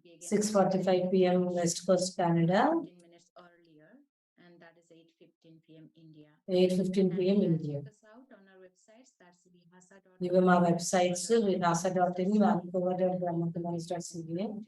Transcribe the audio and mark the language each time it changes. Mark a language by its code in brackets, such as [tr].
[te] 6:45 PM west Coast Canada, [en] minutes earlier, and that is 8:15 PM India. [te] 8:15 PM India. [en] Check us out on our websites. That's vihasa.in. [te] ఇవి మా websites vihasa.in, vancouver.brahmakumaris.ca.